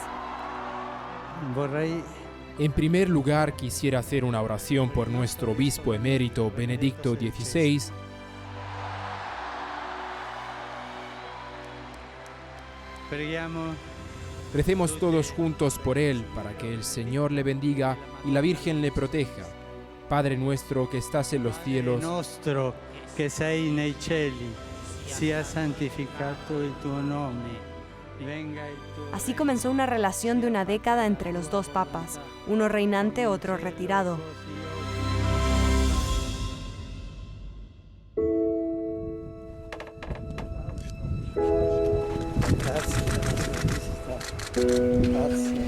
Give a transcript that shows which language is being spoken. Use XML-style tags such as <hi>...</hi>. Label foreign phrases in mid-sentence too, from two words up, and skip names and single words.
<es>En primer lugar, quisiera hacer una oración por nuestro obispo emérito Benedicto XVI. Recemos todos juntos por él, para que el Señor le bendiga y la Virgen le proteja. Padre nuestro que estás en los cielos,</es> <it>nostro che sei nei cieli, sia santificato il tuo nome. Venga il tuo...</it> <es>Así comenzó una relación de una década entre los dos papas, uno reinante, otro retirado.</es> <it>Grazie.</it>